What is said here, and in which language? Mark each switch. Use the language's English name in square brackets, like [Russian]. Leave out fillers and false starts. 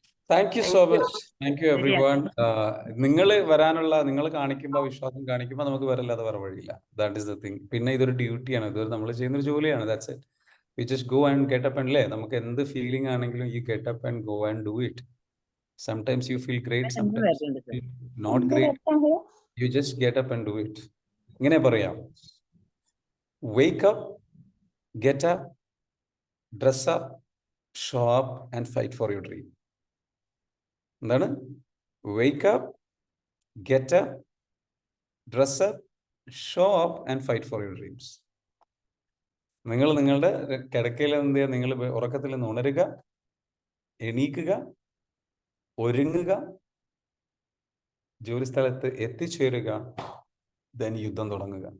[English] Thank you so much. Thank you everyone. [Malayalam] നിങ്ങൾ വരാനുള്ള, നിങ്ങൾ കാണിക്കുമ്പോൾ, വിശ്വാസം കാണിക്കുമ്പോൾ നമുക്ക് വരല്ലാതെ വേറെ വഴിയില്ല. [English] That is the thing. [Malayalam] പിന്നെ ഇതൊരു ഡ്യൂട്ടിയാണ്, ഇതൊരു നമ്മൾ ചെയ്യുന്നൊരു ജോലിയാണ്. [English] That's it. We just go and get up and [Malayalam] നമുക്ക് എന്ത് ഫീലിംഗ് ആണെങ്കിലും [English] You get up and go and do it. Sometimes you feel great, sometimes not great. You just get up and do it. [Malayalam] ഇങ്ങനെ പറയാം: [English] wake up, get up, dress up, show up and fight for your dream. [Malayalam] എന്താണ്? [English] wake up, get up, dress up, show up and fight for your dreams. [Malayalam] നിങ്ങൾ നിങ്ങളുടെ കിടക്കയിൽ എന്ത് ചെയ്യുക? നിങ്ങൾ ഉറക്കത്തിൽ നിന്ന് ഉണരുക, എണീക്കുക, ഒരുങ്ങുക, ജോലി സ്ഥലത്ത് എത്തിച്ചേരുക, then യുദ്ധം തുടങ്ങുക.